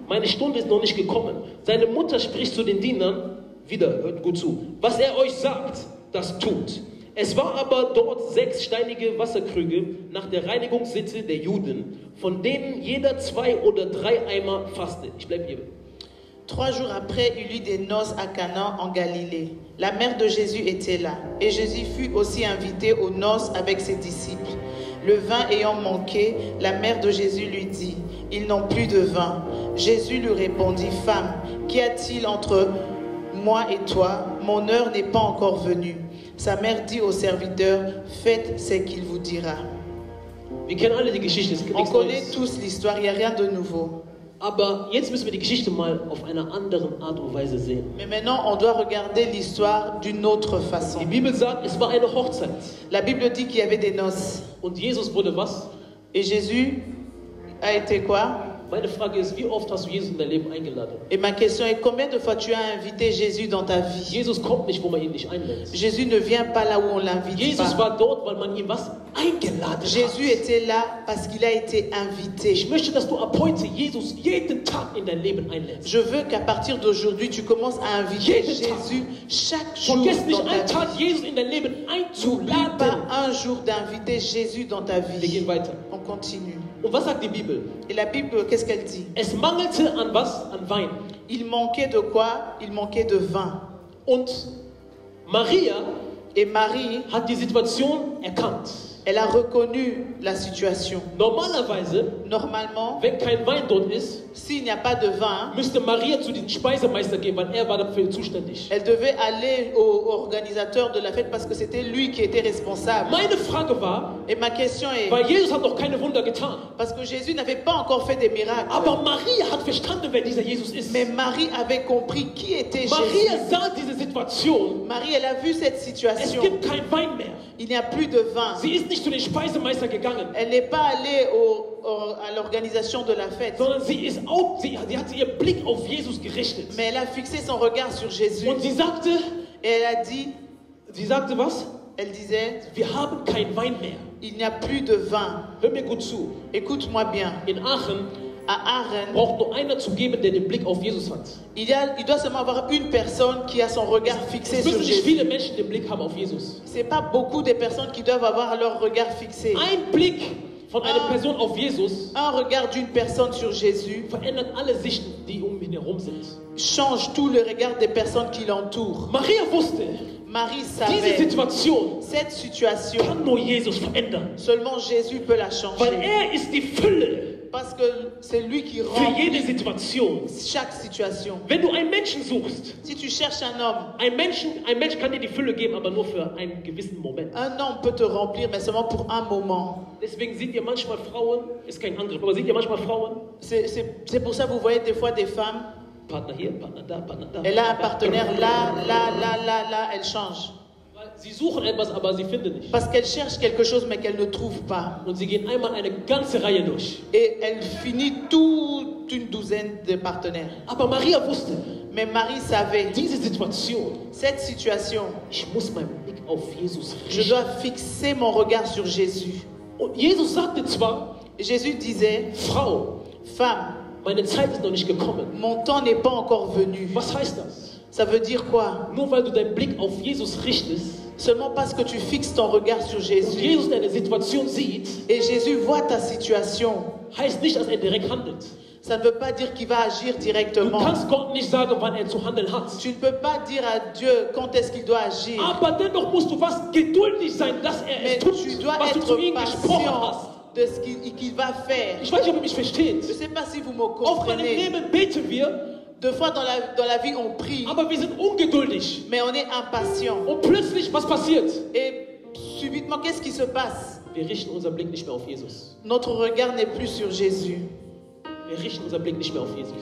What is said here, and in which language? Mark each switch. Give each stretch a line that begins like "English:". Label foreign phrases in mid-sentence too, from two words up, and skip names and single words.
German: Meine Stunde ist noch nicht gekommen. Seine Mutter spricht zu den Dienern, wieder, hört gut zu: Was er euch sagt, das tut. Es war aber dort 6 steinige Wasserkrüge nach der Reinigungssitte der Juden, von denen jeder 2 oder 3 Eimer fasste. Ich bleibe hier.
French: 3 jours après, il eut des noces à Cana en Galilée. La mère de Jésus était là, et Jésus fut aussi invité aux noces avec ses disciples. Le vin ayant manqué, la mère de Jésus lui dit: Ils n'ont plus de vin. Jésus lui répondit: Femme, qu'y a-t-il entre moi et toi? Mon heure n'est pas encore venue. Sa mère dit aux serviteurs: Faites ce qu'il vous dira.
German: Wir kennen alle die Geschichte, es gibt
French: On
German: nichts
French: connaît
German: Neues.
French: tous l'histoire, il n'y a rien de nouveau.
German: Aber jetzt müssen wir die Geschichte mal auf einer anderen Art und Weise sehen.
French: Mais maintenant, on doit regarder l'histoire d'une autre façon.
German: Die Bibel sagt, es war eine Hochzeit.
French: La Bible dit qu'il y avait des noces.
German: Und Jesus wurde was?
French: Et Jésus a été quoi?
German: Meine Frage ist, wie oft hast du Jesus in dein Leben eingeladen?
French: Et ma question est: combien de fois tu as invité Jésus dans ta vie?
German: Jesus kommt nicht, wo man ihn nicht einlädt.
French: Jésus ne vient pas là où on l'invite
German: Jesus
French: pas.
German: war dort, weil man ihn was? Eingeladen
French: Jésus
German: hat.
French: était là parce qu'il a été invité.
German: Ich möchte, dass du ab heute Jesus jeden Tag in dein Leben einlädst.
French: Je veux qu'à partir d'aujourd'hui, tu commences à inviter
German: Jeden Tag.
French: Jésus chaque jour
German: Vergiss nicht,
French: dans
German: einen
French: ta
German: Tag
French: vie.
German: Jesus in dein Leben
French: N'oublie
German: einzuladen.
French: pas un jour d'inviter Jésus dans ta
German: Wir
French: vie.
German: gehen weiter.
French: On continue.
German: Und was sagt die Bibel?
French: Et la Bible, qu'est-ce qu'elle dit?
German: Es mangelte an was? An Wein.
French: Il manquait de quoi? Il manquait de vin.
German: Und Maria
French: Et Marie,
German: hat die Situation erkannt.
French: elle a reconnu la situation.
German: Normalerweise,
French: Normalement,
German: wenn kein Wein dort ist,
French: s'il n'y a pas de vin,
German: müsste Maria zu diesem Speisemeister gehen, weil er war dafür zuständig.
French: elle devait aller au organisateur de la fête parce que c'était lui qui était responsable.
German: Meine Frage war,
French: Et ma question est,
German: weil Jesus hat noch keine Wunder getan,
French: parce que Jésus n'avait pas encore fait des miracles,
German: aber Maria hat verstanden, wer dieser Jesus ist.
French: mais Marie avait compris qui était Jésus.
German: Maria sah diese Situation,
French: Marie, elle a vu cette
German: es
French: situation.
German: gibt kein Wein mehr.
French: Il n'y a plus de vin.
German: Sie ist nicht zu den Speisemeister gegangen,
French: Elle n'est pas allée à l'organisation de la fête,
German: sondern sie hat ihren Blick auf Jesus gerichtet.
French: mais elle a fixé son regard sur Jésus.
German: Und sie sagte
French: Et elle a dit,
German: was?
French: elle disait,
German: Wir haben kein Wein mehr.
French: il n'y a plus de vin.
German: Hör mir gut zu.
French: Écoute-moi bien.
German: In Aachen
French: À Aachen,
German: braucht nur einer zu geben, der den Blick auf Jesus hat.
French: il doit seulement avoir une personne qui a son regard fixé
German: Es
French: sur
German: müssen nicht
French: Jésus.
German: viele Menschen den Blick haben auf Jesus.
French: C'est pas beaucoup de personnes qui doivent avoir leur regard fixé.
German: Ein Blick von einer Person auf Jesus
French: Un regard d'une personne sur Jésus
German: verändert alle Sichten, die um ihn herum sind.
French: change tout le regard des personnes qui l'entourent.
German: Maria wusste,
French: Marie
German: diese
French: savait,
German: Situation
French: cette situation,
German: kann nur Jesus verändern.
French: seulement Jésus peut la
German: Weil
French: changer.
German: er ist die Fülle
French: Parce que c'est lui qui
German: für
French: rend
German: jede Situation.
French: chaque situation.
German: Wenn du einen Menschen suchst,
French: Si tu cherches un homme,
German: ein Mensch kann dir die Fülle geben, aber nur für einen gewissen Moment.
French: un homme peut te remplir, mais seulement pour un moment.
German: Deswegen seht ihr manchmal Frauen, ist kein Angriff, aber seht ihr manchmal Frauen,
French: C'est pour ça que vous voyez des fois des femmes,
German: Partner hier, Partner da, Partner da.
French: elle a un partenaire là, elle change.
German: Weil sie suchen etwas, aber sie finden nicht.
French: Parce qu'elle cherche quelque chose, mais qu'elle ne trouve pas.
German: Und sie gehen einmal eine ganze Reihe durch.
French: Et elle finit toute une douzaine de partenaires.
German: Aber Maria wusste,
French: Mais Marie savait,
German: diese Situation,
French: cette situation,
German: ich muss meinen Blick auf Jesus
French: Je
German: richten.
French: dois fixer mon regard sur Jésus.
German: Und Jesus sagte zwar,
French: Jésus disait,
German: Frau,
French: femme,
German: meine Zeit ist noch nicht gekommen.
French: mon temps n'est pas encore venu.
German: Was heißt das?
French: Ça veut dire quoi?
German: Nur weil du deinen Blick auf Jesus richtest
French: Seulement parce que tu fixes ton regard sur
German: und
French: Jésus
German: Jesus deine Situation sieht,
French: et Jésus voit ta situation,
German: heißt nicht, dass er direkt handelt.
French: ça ne veut pas dire qu'il va agir
German: Du
French: directement.
German: kannst Gott nicht sagen, wann er zu handeln hat.
French: Tu ne peux pas dire à Dieu quand est-ce qu'il doit agir.
German: Aber dennoch musst du was geduldig sein, dass er
French: Mais
German: es tut,
French: tu dois
German: was du zu ihm
French: être
German: gesprochen
French: patient
German: hast.
French: de ce qu'il va faire.
German: Ich weiß nicht, ob ihr mich versteht.
French: Je ne sais pas si vous me
German: Auf meinem
French: comprenez.
German: Leben beten wir,
French: Deux fois dans la vie, on prie,
German: aber wir sind ungeduldig.
French: mais on est impatient.
German: Und plötzlich, was passiert?
French: Et subitement, qu'est-ce qui se passe?
German: Wir richten unseren Blick nicht mehr auf Jesus.
French: Notre regard n'est plus sur Jésus.
German: Wir richten unseren Blick nicht mehr auf Jesus.